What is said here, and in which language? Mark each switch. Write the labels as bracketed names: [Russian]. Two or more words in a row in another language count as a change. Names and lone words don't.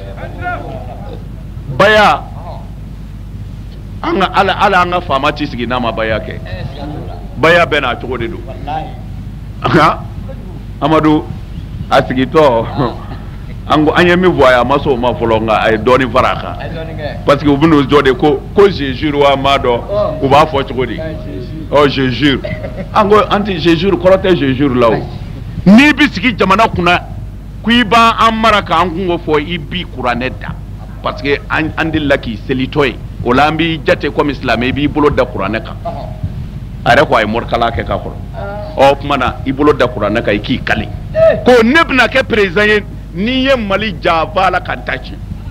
[Bambara] baya an ka ala an ka faama ti sigi n'a ma baya kɛ baya bɛɛ n'a cogo de don Amadu a sigitɔ an ye min fɔ a ye a ma sɔn o ma fɔlɔ nka a ye dɔɔnin fara a kan [French] parce que [Bambara] u bɛn'o jɔ de ko [French] je jure [Bambara] wa m'a dɔn u b'a fɔ cogo di [French] je jure [Bambara] an ko an ti [French] je jure [Bambara] kɔrɔ tɛ [French] je jure [Bambara] la o n'i bɛ sigi jamana kunna ko i b'an mara k'an kungo fɔ i b'i kuranɛ da [French] parce que [Bambara] an delila k'i selitɔ ye o la an b'i jate komi silamɛ i b'i bolo da kuranɛ kan a yɛrɛ ko a ye morikala kɛ k'a kɔrɔ o tuma na i bolo da kuranɛ kan i k'i kali ko ne bɛna kɛ président ye n'i ye Mali janfa la ka n ta tiɲɛ